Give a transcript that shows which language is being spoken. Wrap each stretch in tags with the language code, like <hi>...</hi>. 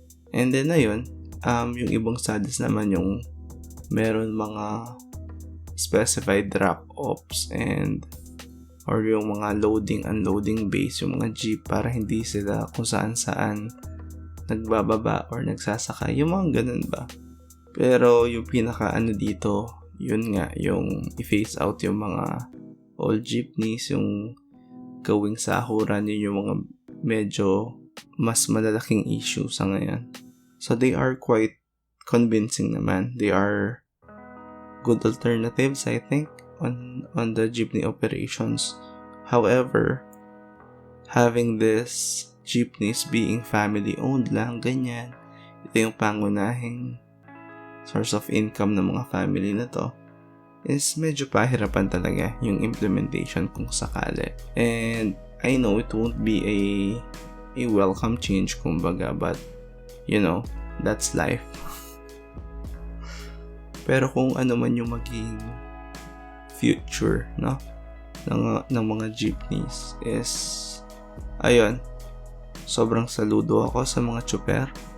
<tl>And then ayun, yung ibang studies naman yung meron mga specified drop-offs or yung mga loading-unloading base yung mga jeep para hindi sila kung saan-saan nagbababa or nagsasakay, yung mga ganun ba. Pero yung pinaka dito, yun nga, yung i-phase out yung mga old jeepneys, yung gawing sahuran, yun yung mga medyo mas malalaking issue sa ngayon.</tl> <en>So they are quite convincing naman. They are good alternatives, I think, on the jeepney operations. However, having this jeepneys being family owned lang, ganyan,</en> <tl>ito yung pangunahing source of income ng mga family na to, is medyo pahirapan talaga yung implementation kung sakali.</tl> <en>And I know it won't be a welcome change kumbaga, but that's life.</en> <tl>Pero kung ano man yung maging future, no, ng mga jeepneys is, ayun, sobrang saludo ako sa mga chuper.</tl>